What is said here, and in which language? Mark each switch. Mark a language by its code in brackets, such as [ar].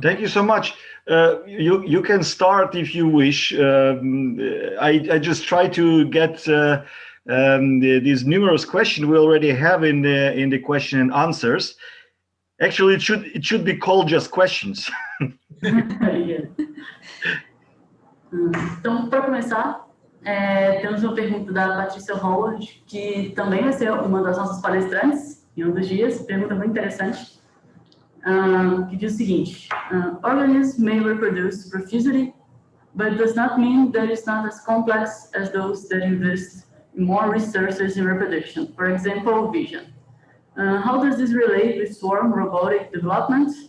[en] Thank you so much. You can start if you wish. I just try to get these numerous questions we already have in the question and answers. Actually, it should be called just questions. [pt] Então, para começar, temos uma pergunta da Patrícia Howard, que também vai ser uma das nossas palestrantes em um dos dias. Pergunta muito interessante, que diz o seguinte: [en] organisms may reproduce profusely, but does not mean that it's not as complex as those that invest in more resources in reproduction. For example, vision. How does this relate with swarm robotic development?